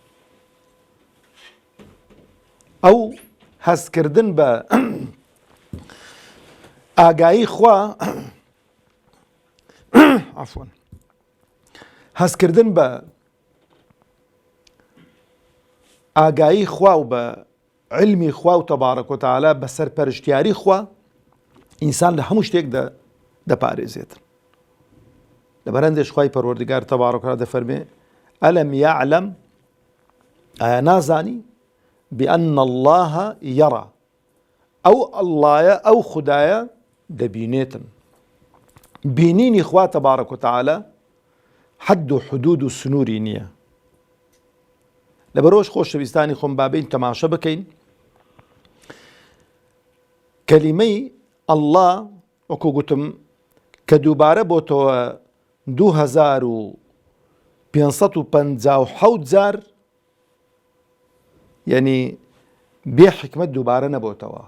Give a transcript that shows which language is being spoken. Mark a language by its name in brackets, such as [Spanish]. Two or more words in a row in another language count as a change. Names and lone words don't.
[Central Kurdish] ئەو هەستکردن بە ئاگایی خوا عەفوەن هەستکردن بە ئاگایی خوا و بە علمی خوا و [Arabic] تەبارەک و تەعالە [Central Kurdish] بە سەرپەرشتیاری خوا ئینسان لە هەموو شتێک دەپارێزێتن. لەبەرەندێش خوای پەروەردگار [Arabic] تەبارەک و تەعالە [Central Kurdish] دەفەرمێ [Arabic] ئەلەم یەعلەم، [Central Kurdish] ئایا نازانی [Arabic] بأن الله يرى، [Central Kurdish] ئەو ئەڵڵایە ئەو خودایە دەبینێتن. بینینی خوا [Arabic] تەبارەک و تەعالە [Central Kurdish] حەد و حدود و سنووری نییە. لەبەرەوەش خۆشەویستانی خۆم بابین تەماشە بکەین کەلیمەی ئەڵڵا وەکو گوتم کە دووبارە بۆتەوە 2557 جار، یعنی بێ حکمت دووبارە نەبووتەوە.